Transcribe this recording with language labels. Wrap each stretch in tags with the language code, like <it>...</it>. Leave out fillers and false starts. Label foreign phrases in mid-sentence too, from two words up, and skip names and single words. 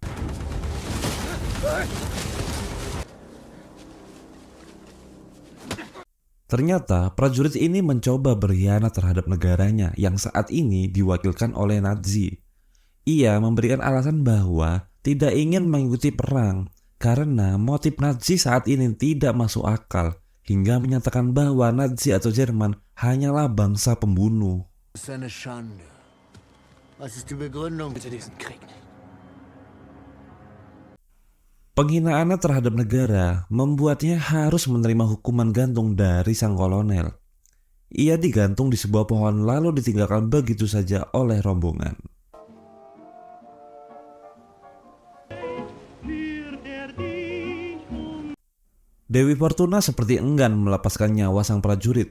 <id>Ternyata prajurit ini mencoba berkhianat terhadap negaranya yang saat ini diwakilkan oleh Nazi. Ia memberikan alasan bahwa tidak ingin mengikuti perang karena motif Nazi saat ini tidak masuk akal, hingga menyatakan bahwa Nazi atau Jerman hanyalah bangsa pembunuh.</id> <de>Das ist eine Schande. Was ist die Begründung für diesen Krieg?</de> <id>Penghinaannya terhadap negara membuatnya harus menerima hukuman gantung dari sang kolonel. Ia digantung di sebuah pohon lalu ditinggalkan begitu saja oleh rombongan. Dewi Fortuna seperti enggan melepaskan nyawa sang prajurit.</id>